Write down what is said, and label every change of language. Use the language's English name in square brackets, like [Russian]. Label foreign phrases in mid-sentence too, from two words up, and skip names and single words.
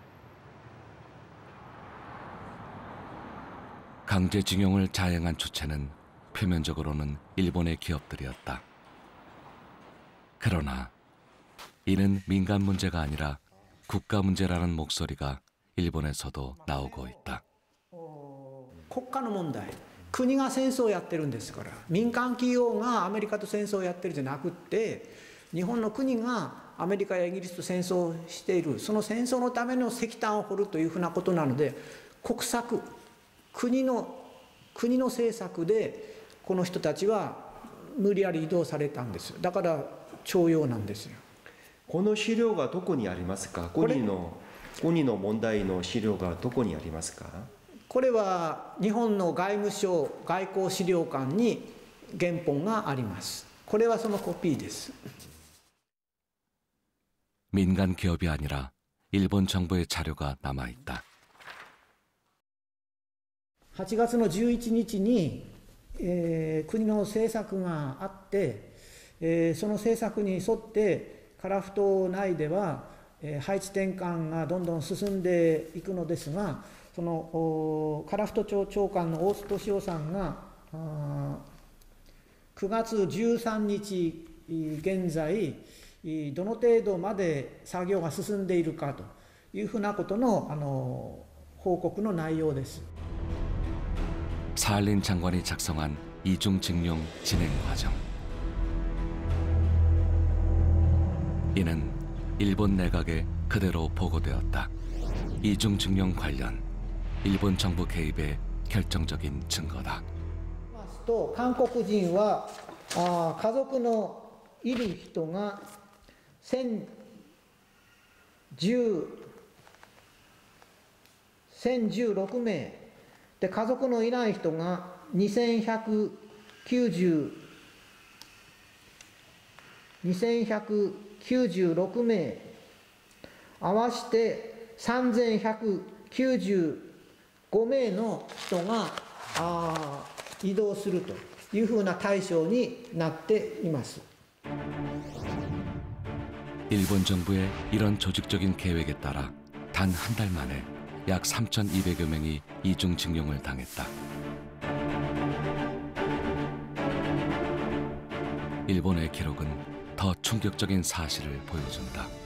[Korean] 강제징용을 자행한 주체는 표면적으로는 일본의 기업들이었다. 그러나 이는 민간 문제가 아니라 국가 문제라는 목소리가 일본에서도 나오고 있다. [Japanese] 国家の問題、国が戦争をやってるんですから、民間企業がアメリカと戦争をやってるんじゃなくって、日本の国がアメリカやイギリスと戦争をしている、その戦争のための石炭を掘るというふうなことなので、国策、国の政策でこの人たちは無理やり移動されたんです。だから徴用なんですよ。この資料がどこにありますか。国の問題の資料がどこにありますか。これは日本の外務省外交資料館に原本があります。これはそのコピーです。 [Korean] 민간 기업이 아니라 일본 정부의 자료가 남아 있다. [Japanese] 8 月の11日に、国の政策があって、その政策に沿って樺太内では、配置転換がどんどん進んでいくのですが、その樺太町長官の大須敏夫さんが 9月13日現在どの程度まで作業が進んでいるかというふうなことの報告の内容です。 [Korean] 사할린 장관이 작성한 이중징용 진행 과정. 이는 일본 내각에 그대로 보고되었다. 이중징용 관련 일본 정부 개입의 결정적인 증거다. [Japanese] 韓国人は家族のいる人が 1016名で、家族のいない人が2196名、合わせて3195名の人が移動するというふうな対象になっています。 [Korean] 일본 정부의 이런 조직적인 계획에 따라 단 한 달 만에 약 3,200여 명이 이중징용을 당했다. 일본의 기록은 더 충격적인 사실을 보여준다.